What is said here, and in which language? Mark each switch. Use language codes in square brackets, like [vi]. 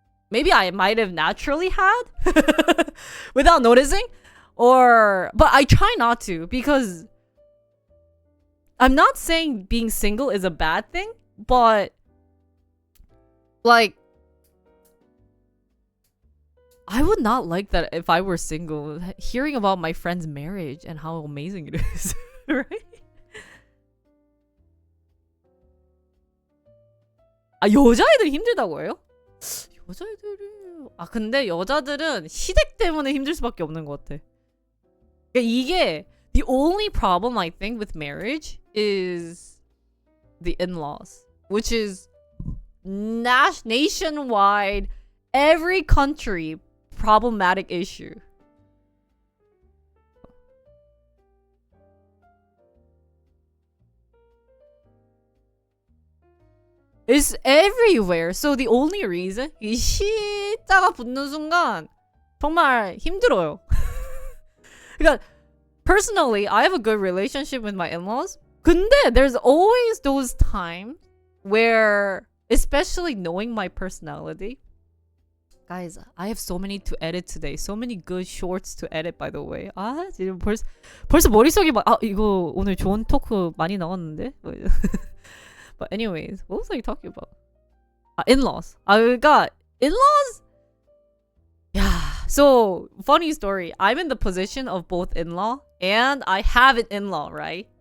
[en] Maybe I might have naturally had without noticing, but I try not to, because I'm not saying being single is a bad thing, but like, I would not like that if I were single, hearing about my friend's marriage and how amazing it is. Right? [ko] 아, 여자애들 힘들다고 해요? 여자애들이... 아, 근데 여자들은 시댁 때문에 힘들 수밖에 없는 것 같아. 그러니까 이게 [en] the only problem I think with marriage is the in-laws, which is nationwide, every country problematic issue. It's everywhere. So the only reason [ko] 이 시자가 붙는 순간 정말 힘들어요. [en] 그러니까 personally, I have a good relationship with my in-laws. 근데 there's always those times where, especially knowing my personality. Guys, I have so many to edit today. So many good shorts to edit, by the way. [ko] 아, 지금 벌써 머릿속이 막, 아, 이거 오늘 좋은 토크 많이 나왔는데? [en] But anyways, what was I talking about? In-laws. 그러니까 in-laws? Yeah. So, funny story. I'm in the position of both in-law and I have an in-law, right?